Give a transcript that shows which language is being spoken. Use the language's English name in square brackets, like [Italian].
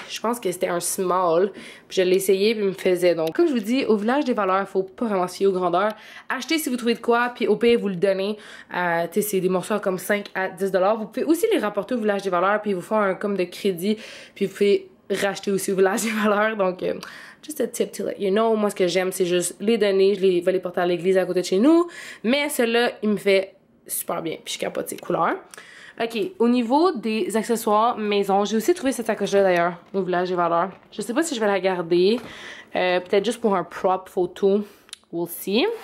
[French] Je pense que c'était un small. Puis je l'ai essayé, puis il me faisait. Donc, comme je vous dis, au Village des Valeurs, il faut pas vraiment se fier aux grandeurs. Achetez si vous trouvez de quoi, puis au pire, vous le donnez. Tu sais, c'est des morceaux comme 5 à 10 $. Vous pouvez aussi les rapporter au Village des Valeurs, puis ils vous font un comme de crédit, puis vous pouvez racheter aussi au Village des Valeurs. [English] Donc, just a tip to let you know. [French] Moi, ce que j'aime, c'est juste les donner. Je vais les porter à l'église à côté de chez nous. Mais celui-là, il me fait super bien. Puis je capote ses couleurs. Ok, au niveau des accessoires maison, j'ai aussi trouvé cette sacoche-là d'ailleurs, au Village des Valeurs. Je sais pas si je vais la garder. Peut-être juste pour un prop photo. [English] We'll see.